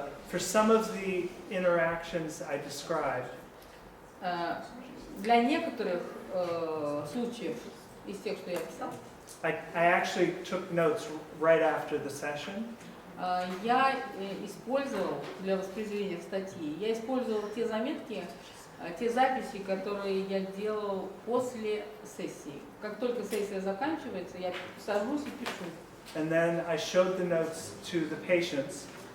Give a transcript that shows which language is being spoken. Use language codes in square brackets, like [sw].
[en] For some of the interactions I described, [ru] Для некоторых случаев из тех, что я писал, [en] I actually took notes right after the session. [ru] Я использовал для воспроизведения статьи, я использовал те заметки, те записи, которые я делал после сессии. Как только сессия заканчивается, я сажусь и пишу. [en] And then I showed the notes to the patients.